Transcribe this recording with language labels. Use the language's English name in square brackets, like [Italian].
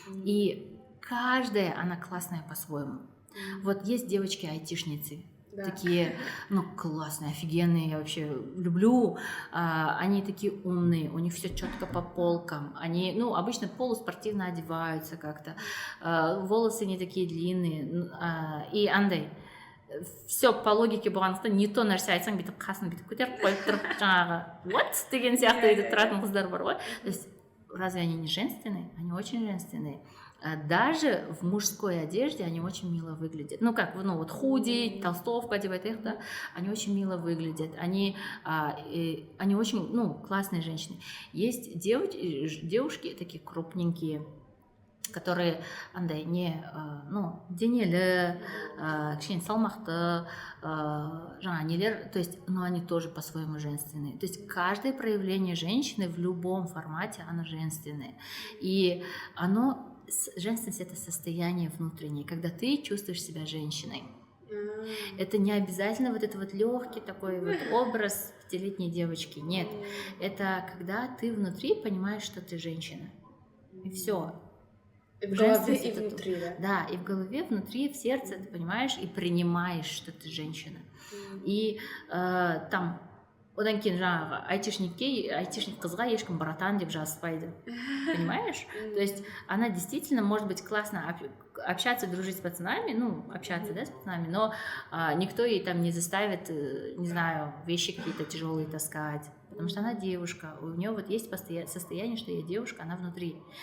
[Russian] И каждая, она классная по-своему. Вот есть девочки-айтишницы, такие, ну, классные, офигенные, я вообще люблю. Они такие умные, у них все четко по полкам. Они, ну, обычно полуспортивно одеваются как-то. Волосы не такие длинные. [Kazakh] И андай. [Russian] Все по логике [Kazakh] болғандықтан не то нәрсе айтсаң бүйтіп қасын бүйтіп көтеріп қойып тұрып жаңағы вот деген сияқты өйтіп тұратын қыздар бар ғой. [Russian] То есть разве они не женственные? Они очень женственные. Даже в мужской одежде они очень мило выглядят. Ну как, ну вот худи, толстовка, одевает, да, они очень мило выглядят. Они очень, ну, классные женщины. Есть девушки такие крупненькие, которые [Kazakh] андай не, ну, денелі, кішкене салмақты, жаңа нелер, [Russian] то есть, но они тоже по-своему женственные. То есть каждое проявление женщины в любом формате, оно женственное. И женственность — это состояние внутреннее, когда ты чувствуешь себя женщиной. Это не обязательно вот это вот легкий такой вот образ пятилетней девочки. Нет, это когда ты внутри понимаешь, что ты женщина. И все. И в голове, и внутри, да? Да, и в голове, внутри, в сердце ты понимаешь и принимаешь, что ты женщина. [Kazakh] И там одан кейін жаңағы айтишник қызға ешкім братан деп жазыспайды. [Russian] Понимаешь? То есть она действительно может быть классно общаться, дружить с пацанами, ну, общаться, да, с пацанами, но никто ей там не заставит, не знаю, вещи какие-то тяжелые таскать. Потому что она девушка, у нее вот есть состояние, что я девушка, она внутри.